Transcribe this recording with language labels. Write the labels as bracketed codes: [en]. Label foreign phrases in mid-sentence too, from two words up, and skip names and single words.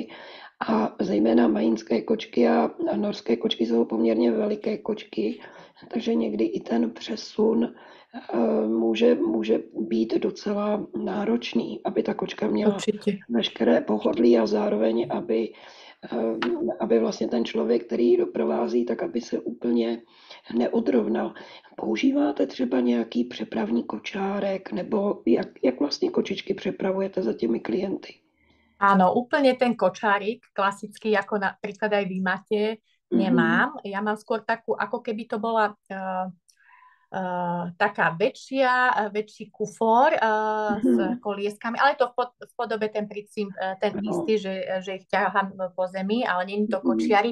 [cs] A zejména majinské kočky a norské kočky jsou poměrně veliké kočky, takže někdy i ten přesun může být docela náročný, aby ta kočka měla veškeré pohodlí a zároveň, aby vlastně ten člověk, který ji doprovází, tak aby se úplně neodrovnal. Používáte třeba nějaký přepravní kočárek, nebo jak vlastně kočičky přepravujete za těmi klienty? [sk] Áno, úplne ten kočárik, klasický, ako napríklad aj vy máte, nemám. Ja mám skôr takú, ako keby to bola taká väčší kufor s kolieskami, ale to v podobe ten princíp, ten istý, že ich ťahám po zemi, ale nie je to kočiarik.